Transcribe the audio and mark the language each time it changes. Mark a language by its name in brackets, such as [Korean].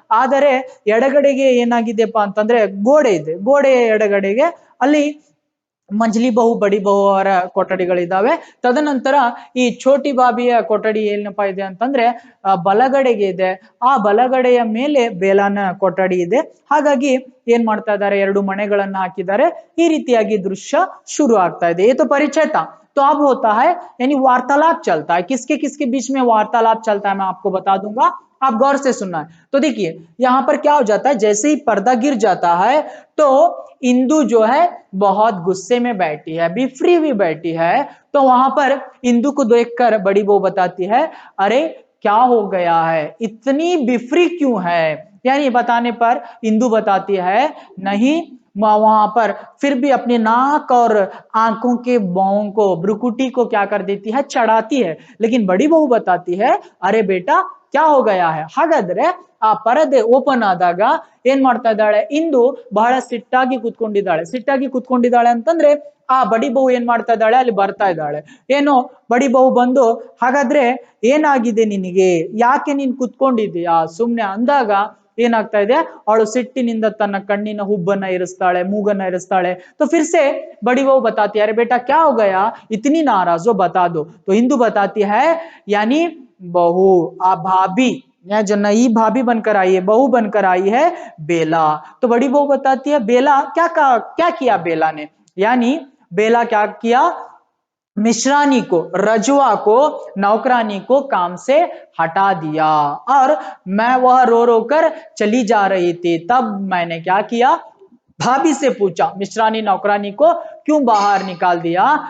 [Kannada] ಆದರೆ ಎಡಗಡೆಗೆ ಏನಾಗಿದೆಪ್ಪ ಅಂತಂದ್ರೆ ಗೋಡೆ ಇದೆ, ಗೋಡೆಯ ಎಡಗಡೆಗೆ ಅಲ್ಲಿ ಮಂಜಲಿ ಬಹು ಬಡಿ ಬಹು ಅವರ ಕೊಠಡಿಗಳಿದ್ದಾವೆ। ತದನಂತರ ಈ ಛೋಟಿ ಬಾಬಿಯ ಕೊಠಡಿ ಏನಪ್ಪಾ ಇದೆ ಅಂತಂದ್ರೆ ಬಲಗಡೆಗೆ ಇದೆ, ಆ ಬಲಗಡೆಯ ಮೇಲೆ ಬೇಲಾನ ಕೊಠಡಿ ಇದೆ। ಹಾಗಾಗಿ ಏನ್ ಮಾಡ್ತಾ ಇದ್ದಾರೆ, ಎರಡು ಮನೆಗಳನ್ನ ಹಾಕಿದ್ದಾರೆ, ಈ ರೀತಿಯಾಗಿ ದೃಶ್ಯ ಶುರು ಆಗ್ತಾ ಇದೆ। [Hindi] ये तो परिचय था। तो अब होता है यानी वार्तालाप चलता है, किसके किसके बीच में वार्तालाप चलता है मैं आपको बता दूंगा, आप गौर से सुनना है। तो देखिए यहां पर क्या हो जाता है, जैसे ही पर्दा गिर जाता है तो इंदु जो है बहुत गुस्से में बैठी है, बिफरी हुई बैठी है। तो वहां पर इंदु को देखकर बड़ी बहू बताती है, अरे क्या हो गया है, इतनी बिफरी क्यों है। यानी बताने पर इंदु बताती है, नहीं वहां पर फिर भी अपने नाक और आंखों के बाहों को, ब्रुकुटी को क्या कर देती है, चढ़ाती है। लेकिन बड़ी बहू बताती है, अरे बेटा क्या हो गया है। [Kannada] ಹಾಗಾದ್ರೆ ಆ ಪರದೆ ಓಪನ್ ಆದಾಗ ಏನ್ ಮಾಡ್ತಾ ಇದ್ದಾಳೆ, ಇಂದು ಬಹಳ ಸಿಟ್ಟಾಗಿ ಕುತ್ಕೊಂಡಿದ್ದಾಳೆ ಅಂತಂದ್ರೆ ಆ ಬಡಿ ಬಹು ಏನ್ ಮಾಡ್ತಾ ಇದ್ದಾಳೆ, ಅಲ್ಲಿ ಬರ್ತಾ ಇದ್ದಾಳೆ। ಏನೋ ಬಡಿ ಬಹು ಬಂದು, ಹಾಗಾದ್ರೆ ಏನಾಗಿದೆ ನಿನಗೆ, ಯಾಕೆ ನೀನ್ ಕುತ್ಕೊಂಡಿದ್ದೀಯಾ ಸುಮ್ನೆ ಅಂದಾಗ ಏನಾಗ್ತಾ ಇದೆ, ಅವಳು ಸಿಟ್ಟಿನಿಂದ ತನ್ನ ಕಣ್ಣಿನ ಹುಬ್ಬನ್ನ ಇರಿಸ್ತಾಳೆ, ಮೂಗನ್ನ ಇರಿಸ್ತಾಳೆ। [Hindi] तो फिर से बड़ी बहू बताती है, अरे बेटा क्या हो गया, इतनी नाराज हो, बता दो। तो इंदु बताती है, यानी बहू भाभी जो नई भाभी बनकर आई है, बहू बनकर आई है बेला। तो बड़ी बहू बताती है, बेला क्या किया बेला ने, यानी बेला क्या किया, मिश्रानी को, रजुआ को, नौकरानी को काम से हटा दिया, और मैं वह रो रो कर चली जा रही थी, तब मैंने क्या किया, भाभी से पूछा, मिश्रानी नौकरानी को क्यों बाहर निकाल दिया।